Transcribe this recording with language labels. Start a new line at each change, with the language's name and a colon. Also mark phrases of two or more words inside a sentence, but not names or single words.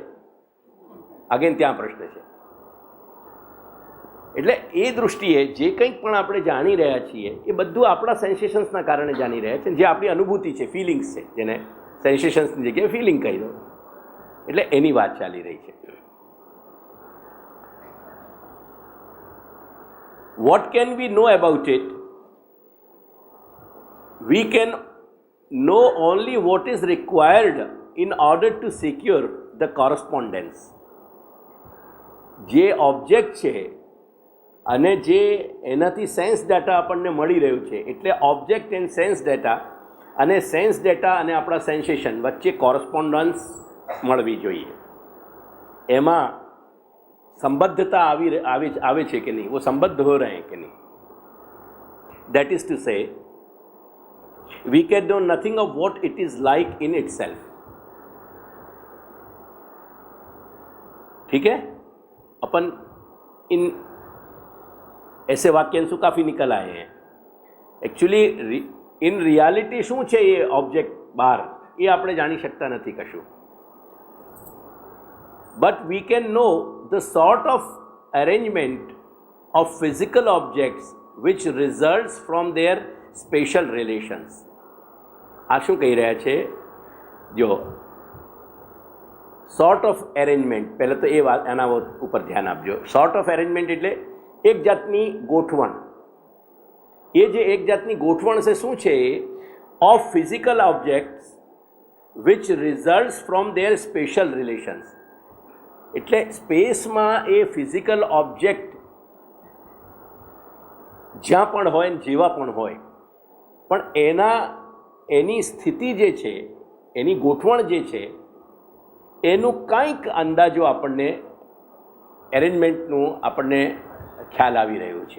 Gujarati: અગેન ત્યાં પ્રશ્ન છે. એટલે એ દૃષ્ટિએ જે કંઈક પણ આપણે જાણી રહ્યા છીએ એ બધું આપણા સેન્સેશન્સના કારણે જાણી રહ્યા છે, જે આપણી અનુભૂતિ છે, ફિલિંગ્સ છે, જેને સેન્સેશન્સની જગ્યાએ ફિલિંગ કહી દો. એટલે એની વાત ચાલી રહી છે.
English: What can we know about it? We can know only what is required in order to secure the correspondence.
Gujarati: જે ઓબ્જેક્ટ છે અને જે એનાથી
English: sense data
Gujarati: આપણને મળી રહ્યું છે, એટલે
English: object and sense data
Gujarati: અને
English: sense data
Gujarati: અને આપણા સેન્સેશન વચ્ચે કોરસ્પોન્ડન્સ મળવી જોઈએ. એમાં સંબદ્ધતા આવે છે કે નહીં,
Hindi: वो संबद्ध हो रहे हैं कि नहीं.
English: That is to say, we can know nothing of what it is like in itself.
Hindi: ठीक है, अपन इन ऐसे वाक्यांशों काफ़ी निकल आए हैं.
English: actually in reality
Gujarati: શું છે એ ઓબ્જેક્ટ બહાર એ આપણે જાણી શકતા નથી કશું.
English: But we can know the sort of arrangement of physical objects which results from their spatial relations.
Gujarati: આ શું કહી રહ્યા છે? જો
English: sort of arrangement,
Gujarati: પહેલાં તો એ વાત એના ઉપર ધ્યાન આપજો.
English: sort of arrangement
Gujarati: એટલે એક જાતની ગોઠવણ. એ જે એક જાતની ગોઠવણ છે શું છે?
English: of physical objects which results from their spatial relations.
Gujarati: એટલે સ્પેસમાં એ
English: physical object
Gujarati: જ્યાં પણ હોય ને જેવા પણ હોય, પણ એની સ્થિતિ જે છે, એની ગોઠવણ જે છે, એનું કંઈક અંદાજો આપણને એરેન્જમેન્ટનું આપણને ખ્યાલ આવી રહ્યું છે.